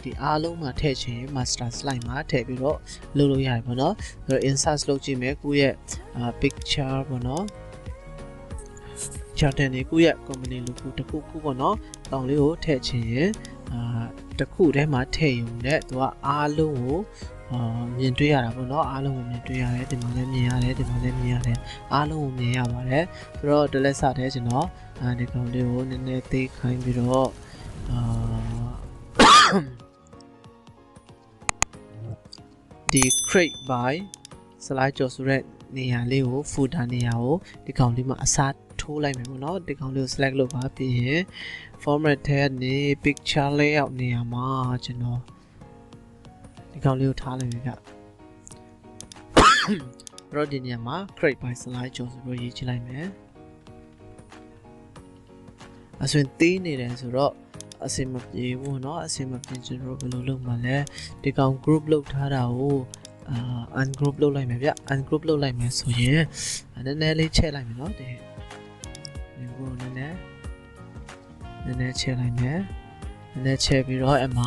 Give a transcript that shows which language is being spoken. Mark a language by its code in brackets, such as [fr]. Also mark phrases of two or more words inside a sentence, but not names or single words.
[my] ဒီအားလုံးမှာထည့်ချင် [en] master slide [my] မှာထည့်ပြီးတော့လုပ်လို့ရတယ်ပေါ့နော်ဆိုတော့ insert လုပ်ကြည့်မယ်ကိုယ့်ရဲ့ picture ပေါ့နော် chart နဲ့ကိုယ့်ရဲ့ [en] company logo [my] တစ်ခုခုပေါ့နော်တောင်လေးကိုထည့်ချင်ရင်တစ်ခုထဲမှာထည့်ရုံနဲ့သူကအားလုံးကိုမြင်တွေ့ရတာပေါ့နော်အားလုံးကိုမြင်တွေ့ရတယ်ဒီမှာလည်းမြင်ရတယ်ဒီမှာလည်းမြင်ရတယ်အားလုံးကိုမြင်ရပါတယ်ဆိုတော့ဒီလက်စာထဲကျွန်တော်ဒီကောင်လေးကိုနည်းနည်းသိခိုင်းပြီးတော့ ဒီ [en] create by SalaiKyaw [my] ဆိုတဲ့နေရာလေးကို footer နေရာကိုဒီကောင်လေးမှာအစားထိုးလိုက်မယ်ပေါ့နော်ဒီကောင်လေးကို select လုပ်ပါပြီးရင် format ထဲကနေ [en] picture layout [my] နေရာမှာကျွန်တော်ဒီကောင်လေးကိုထားလိုက်ပြီဗျတော့ဒီနေရာမှာ [en] create by SalaiKyaw [my] ဆိုပြီးရေးချလိုက်မယ် အဆိုရင်သေးနေတယ်ဆိုတော့အစင်မပြေဘူးเนาะအစင်မပြေကျွန်တော်ဘယ်လိုလုပ်မှာလဲဒီကောင် group လုပ်ထားတာကိုungroup လုပ်လိုက်မယ်ဗျ ungroup လုပ်လိုက်မယ်ဆိုရင်နည်းနည်းလေးချဲ့လိုက်မယ်เนาะဒီကိုနည်းနည်းချဲ့လိုက်မယ်နည်းနည်းချဲ့ပြီးတော့အမှ